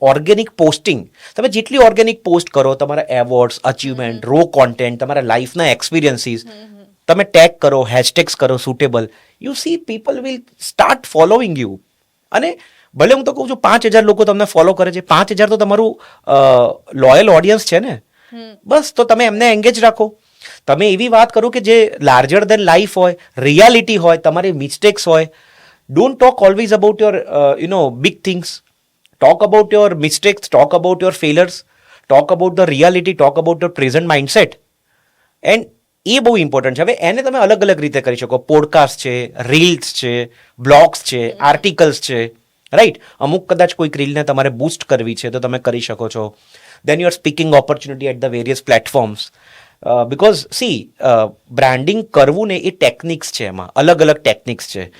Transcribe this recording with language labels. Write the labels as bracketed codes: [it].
[gu] Organic posting, તમે જેટલી organic post કરો, તમારા એવોર્ડ્સ, અચીવમેન્ટ, રો કોન્ટેન્ટ, તમારા લાઈફના એક્સપિરિયન્સીસ તમે ટેગ કરો, હેશટેગ્સ કરો suitable, [en] You see people will start following you. [gu] અને ભલે હું તો કહું છું 5,000 લોકો તમને ફોલો કરે છે, 5,000 તો તમારું લોયલ ઓડિયન્સ છે ને. બસ તો તમે એમને એંગેજ રાખો. તમે એવી વાત કરો કે જે લાર્જર દેન લાઈફ હોય, રિયાલિટી હોય, તમારી મિસ્ટેક્સ હોય. [en] Don't talk always about your, big things. Talk about your mistakes, talk about your failures, talk about the reality, talk about your present mindset. [gu] And એ બહુ ઇમ્પોર્ટન્ટ છે. હવે એને તમે અલગ અલગ રીતે કરી શકો. પોડકાસ્ટ છે, રીલ્સ છે, બ્લોગ્સ છે, આર્ટિકલ્સ છે, રાઈટ? અમુક કદાચ કોઈક રીલને તમારે બૂસ્ટ કરવી છે તો તમે કરી શકો છો. [en] Then you are speaking opportunity at the various platforms. [gu] Because she branding કરવું ને એ ટેકનિક્સ છે, એમાં અલગ અલગ ટેકનિક્સ છે.